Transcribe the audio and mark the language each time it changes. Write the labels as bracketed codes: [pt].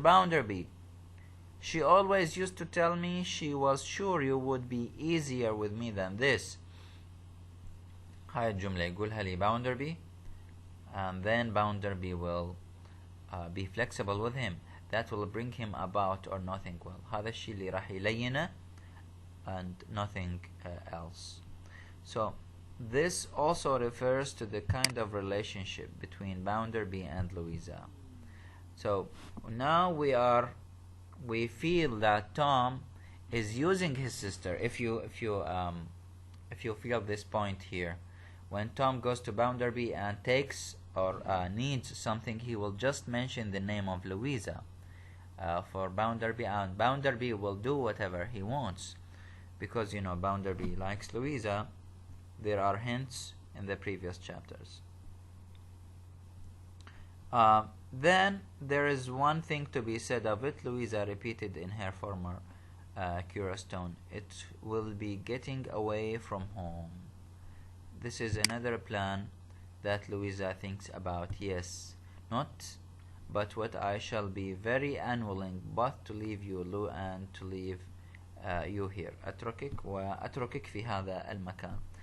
[en] Bounderby, she always used to tell me she was sure you would be easier with me than this. [ar] هاي الجملة يقولها لي [en] Bounderby, and then Bounderby will be flexible with him. That will bring him about or nothing well. [ar] هذا الشيء اللي راح يلينه [en] and nothing else. So this also refers to the kind of relationship between Bounderby and Louisa. So now we feel that Tom is using his sister. If you feel this point here, when Tom goes to Bounderby and takes or needs something, he will just mention the name of Louisa for Bounderby, and Bounderby will do whatever he wants, because you know Bounderby likes Louisa. There are hints in the previous chapters. Then there is one thing to be said of it. Louisa repeated in her former curious tone, it will be getting away from home. This is another plan that Louisa thinks about. Yes, not but what I shall be very unwilling but to leave you, Lou, and to leave you here. [ar] أتركك وأتركك في هذا المكان.